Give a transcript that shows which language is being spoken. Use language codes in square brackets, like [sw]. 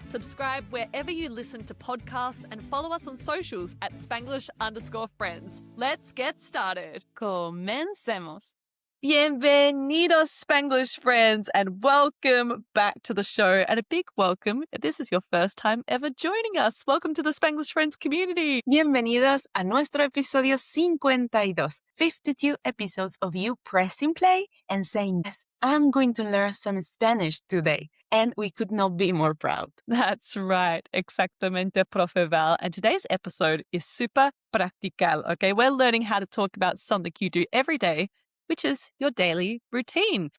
[en] Subscribe wherever you listen to podcasts and follow us on socials at Spanglish_Friends. Let's get started. [es] Comencemos. [en] Bienvenidos, Spanglish friends, and welcome back to the show. And a big welcome if this is your first time ever joining us. Welcome to the Spanglish Friends community. [es] Bienvenidos a nuestro episodio 52. [en] 52 episodes of you pressing play and saying, yes, I'm going to learn some Spanish today. And we could not be more proud. That's right. Exactamente, Profe Val. And today's episode is super practical, okay? We're learning how to talk about something you do every day, which is your daily routine.